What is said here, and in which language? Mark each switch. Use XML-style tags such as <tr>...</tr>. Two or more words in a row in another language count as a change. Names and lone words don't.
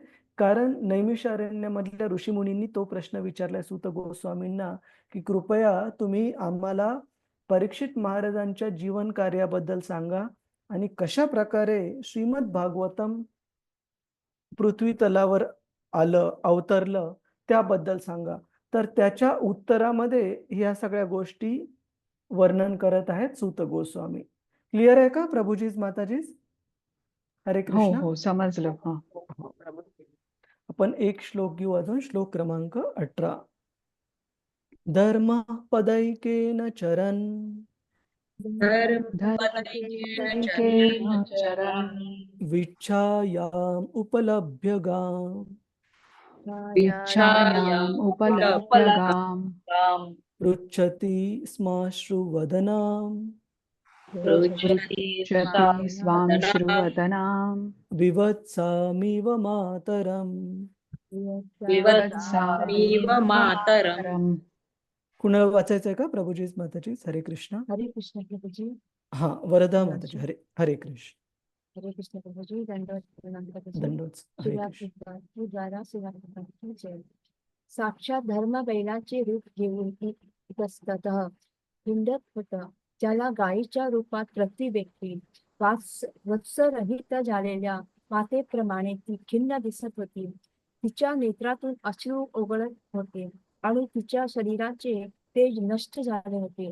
<mr>कारण नैमिष अरण्यामधल्या ऋषीमुनींनी तो प्रश्न विचारलाय सूत गोस्वामींना की कृपया तुम्ही आम्हाला परीक्षित महाराजांच्या जीवन कार्याबद्दल सांगा आणि कशा प्रकारे श्रीमद भागवतम पृथ्वी तलावर आलं, अवतरलं त्याबद्दल सांगा. तर त्याच्या उत्तरामध्ये ह्या सगळ्या गोष्टी वर्णन करत आहेत सूत गोस्वामी. क्लिअर आहे का प्रभुजीज माताजीज? हरे हो कृष्ण. हो समजलं. आपण एक श्लोक घेऊ अजून, श्लोक क्रमांक 18.</mr> <sa>धर्म पदैकेन चरन् धर्मपदैकेन चरन् विच्छायाम् उपलभ्य गाम् विच्छायाम् उपलभ्य गाम् पृच्छति स्माश्रुवदनाम् पृच्छति स्वांश्रुवदनाम् विवत्सामिव मातरम्. विवत्सामिव मातरम्.</sa> <mr>कुणाला वाचायचं आहे का प्रभुजीज माताजीज? हरे कृष्ण. हरे कृष्ण प्रभूजी. हा, वरदा माताजी हरे हरे कृष्ण. हरे कृष्ण प्रभूजी. दंडवत प्रणाम प्रभूजी. दंडोत हरे कृष्ण. द्वारा साक्षात धर्म बैलाचे रूप घेऊन इतस्ततः हिंडत होता. ज्याला गायीच्या रूपात प्रति व्यक्ती वत्सरहित झालेल्या मातेप्रमाणे ती खिन्न दिसत होती. तिच्या नेत्रातून अश्रू ओघळत होते आणि तिच्या शरीराचे तेज नष्ट झाले होते.</mr>